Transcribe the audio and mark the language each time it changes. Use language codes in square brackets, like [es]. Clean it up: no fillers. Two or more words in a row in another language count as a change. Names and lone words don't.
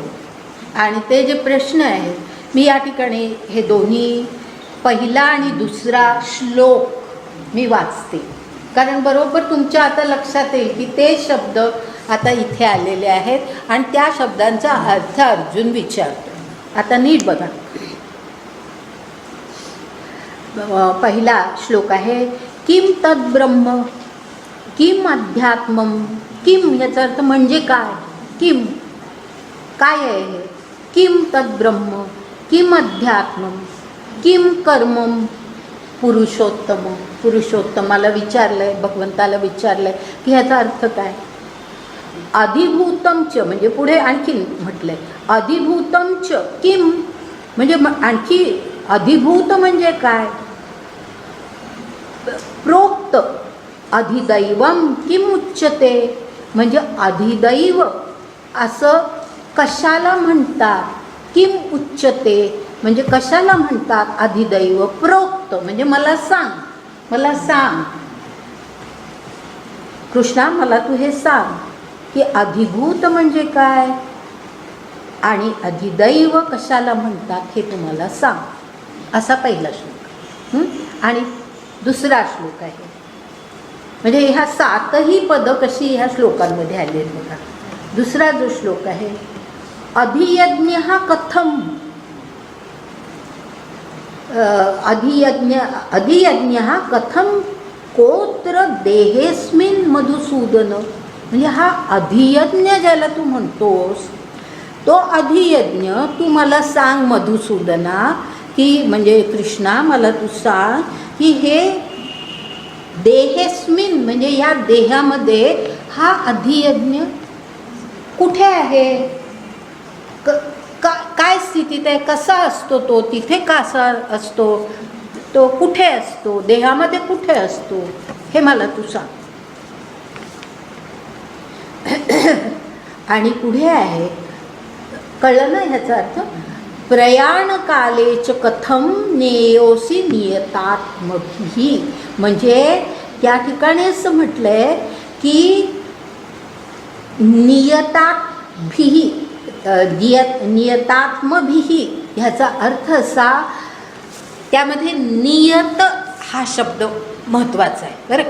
[mr] आणि ते जे प्रश्न आहेत मी या ठिकाणी हे दोन्ही पहिला आणि दुसरा श्लोक मी वाचते, कारण बरोबर तुमच्या आता लक्षात येईल की ते शब्द आता इथे आलेले आहेत आणि त्या शब्दांचा अर्थ अर्जुन विचारतो. आता नीट बघा. पहिला श्लोक आहे [sa] किम तद्ब्रह्म किम अध्यात्मम. [mr] किम याचा अर्थ म्हणजे काय. किम काय आहे हे. [sa] किम तद्ब्रह्म किम अध्यात्मम किम कर्मम पुरुषोत्तम. [mr] पुरुषोत्तमाला विचारलं आहे, भगवंताला विचारलं आहे की ह्याचा अर्थ काय. [sa] अधिभूतम च [mr] म्हणजे पुढे आणखी म्हटलं आहे [sa] अधिभूतम च किम [mr] म्हणजे आणखी अधिभूत म्हणजे काय. [sa] प्रोक्त अधिदैवम किम उच्यते [mr] म्हणजे अधिदैव असं कशाला म्हणतात. [sa] किम उच्यते [mr] म्हणजे कशाला म्हणतात अधिदैव. प्रोक्त म्हणजे मला सांग, मला सांग कृष्णा, मला तू हे सांग की अधिभूत म्हणजे काय आणि अधिदैव कशाला म्हणतात हे तुम्हाला सांग. असा पहिला श्लोक. आणि दुसरा श्लोक आहे म्हणजे ह्या 7ही पदं कशी ह्या श्लोकांमध्ये आली आहेत बघा. दुसरा जो श्लोक आहे [sa] अधियज्ञ कथम. अधियज्ञ कथम कोत्र देहेस्मिन मधुसूदन. [mr] म्हणजे हा अधियज्ञ ज्याला तू म्हणतोस तो अधियज्ञ तू मला सांग मधुसूदना की म्हणजे कृष्णा मला तू सांग की हे देहेस्मिन म्हणजे या देहामध्ये हा अधियज्ञ कुठे आहे. काय स्थितीत आहे, कसा असतो तो, तिथे कसा असतो, तो कुठे असतो, देहामध्ये कुठे असतो हे मला तू सांग. आणि पुढे आहे कळलं ना ह्याचा अर्थ. [sa] प्रयाण कालेच कथम नेयोसी नियतात्मभिः. [mr] म्हणजे त्या ठिकाणी असं म्हटलंय की नियतात्मभिः नियतात्मभिः ह्याचा अर्थ असा त्यामध्ये नियत हा शब्द महत्त्वाचा आहे बरं का.